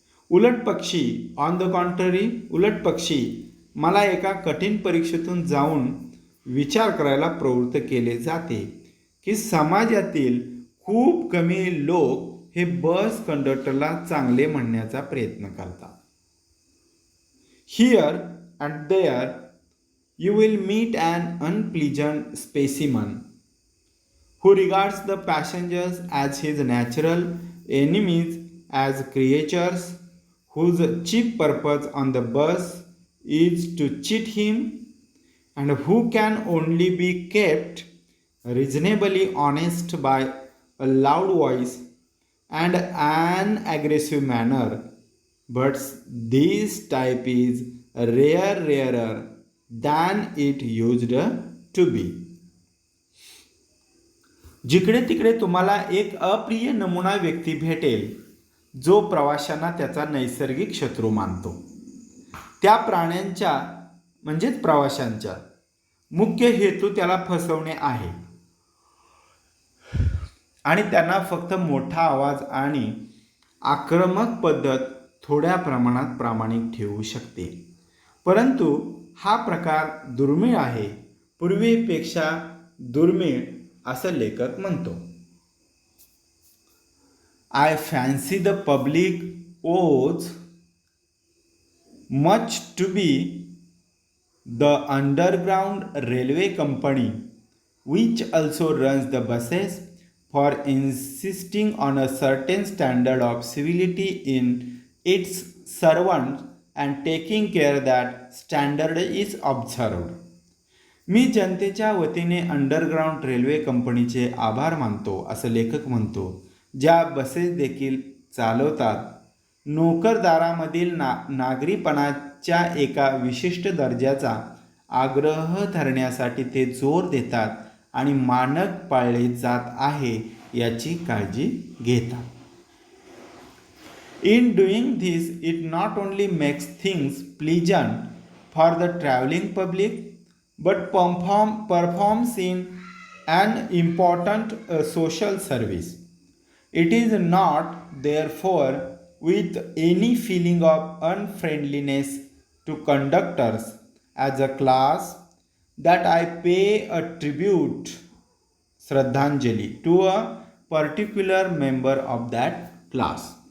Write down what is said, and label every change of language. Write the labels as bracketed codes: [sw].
[mr] उलट पक्षी, [en] on the contrary, [mr] उलट पक्षी, मला एका कठीण परीक्षेतून जाऊन विचार करायला प्रवृत्त केले जाते की समाजातील खूप कमी लोक हे बस कंडक्टरला चांगले म्हणण्याचा प्रयत्न करतात. [en] Here and there you will meet an unpleasant specimen who regards the passengers as his natural enemies, as creatures whose chief purpose on the bus is to cheat him, and who can only be kept reasonably honest by a loud voice and an aggressive manner. But this type is rarer than it used to be. [mr] जिकडे तिकडे तुम्हाला एक अप्रिय नमुना व्यक्ती भेटेल जो प्रवाशांना त्याचा नैसर्गिक शत्रू मानतो. त्या प्राण्यांच्या म्हणजेच प्रवाशांच्या मुख्य हेतू त्याला फसवणे आहे आणि त्यांना फक्त मोठा आवाज आणि आक्रमक पद्धत थोड्या प्रमाणात प्रामाणिक ठेवू शकते. परंतु हा प्रकार दुर्मिळ आहे, पूर्वीपेक्षा दुर्मिळ असं लेखक म्हणतो. [en] I fancy the public owes much to be the underground railway company which also runs the buses for insisting on a certain standard of civility in its servants and taking care that standard is observed. [mr] मी जनतेच्या वतीने underground railway कंपनीचे आभार मानतो असं लेखक म्हणतो, ज्या buses देखील चालवतात. नोकरदारामधील नागरीपणाच्या एका विशिष्ट दर्जाचा आग्रह धरण्यासाठी ते जोर देतात आणि मानक पाळले जात आहे याची काळजी घेतात. [en] In doing this, it not only makes things pleasant for the traveling public, but performs in an important social service. It is not, therefore, with any feeling of unfriendliness to conductors as a class that I pay a tribute, Shraddhanjali, to a particular member of that class.